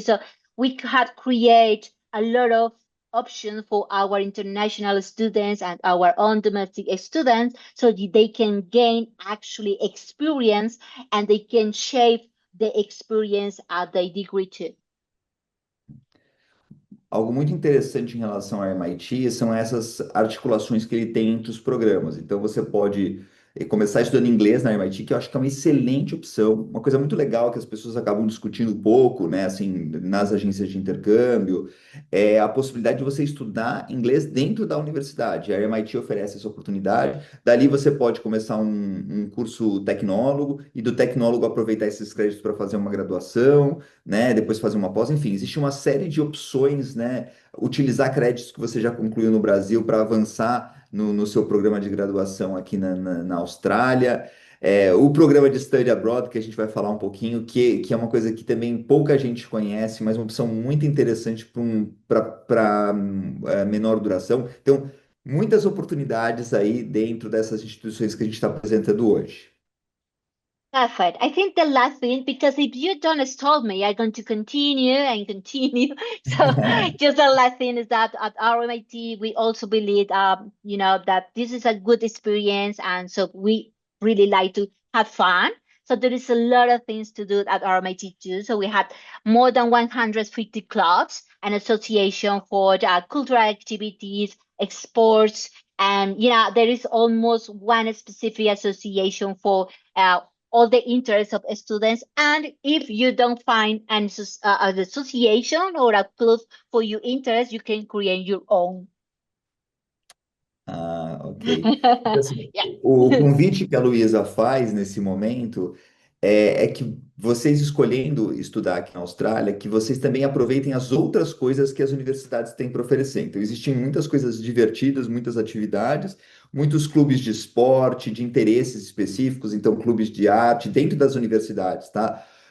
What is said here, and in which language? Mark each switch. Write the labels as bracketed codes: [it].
[en] So we have create a lot of options for our international students and our own domestic students so that they can gain actually experience and they can shape the experience at the degree too. [pt] Algo muito interessante em relação ao MIT são essas articulações que ele tem entre os programas. Então, você pode começar estudando inglês na MIT, que eu acho que é uma excelente opção. Uma coisa muito legal que as pessoas acabam discutindo pouco, né, assim, nas agências de intercâmbio, é a possibilidade de você estudar inglês dentro da universidade. A MIT oferece essa oportunidade. Dali você pode começar um curso tecnólogo e do tecnólogo aproveitar esses créditos para fazer uma graduação, né? Depois fazer uma pós, enfim, existe uma série de opções, né? utilizar créditos que você já concluiu no Brasil para avançar no seu programa de graduação aqui na Austrália. O programa de Study Abroad, que a gente vai falar um pouquinho, que é uma coisa que também pouca gente conhece, mas uma opção muito interessante para menor duração. Então, muitas oportunidades aí dentro dessas instituições que a gente está apresentando hoje. [en] Perfect. I think the last thing, because if you don't stop me, I'm going to continue and continue. So just the last thing is that at RMIT, we also believe, that this is a good experience. And so we really like to have fun. So there is a lot of things to do at RMIT too. So we have more than 150 clubs and association for cultural activities, sports, and there is almost one specific association for all the interests of students. And if you don't find an association or a club for your interest, you can create your own. [pt] Ah, ok. Então, assim, [en] Yeah. [pt] o convite que a Luísa faz nesse momento é que vocês escolhendo estudar aqui na Austrália, que vocês também aproveitem as outras coisas que as universidades têm para oferecer. Então, existem muitas coisas divertidas, muitas atividades, muitos clubes de esporte, de interesses específicos, então clubes de arte dentro das universidades, tá?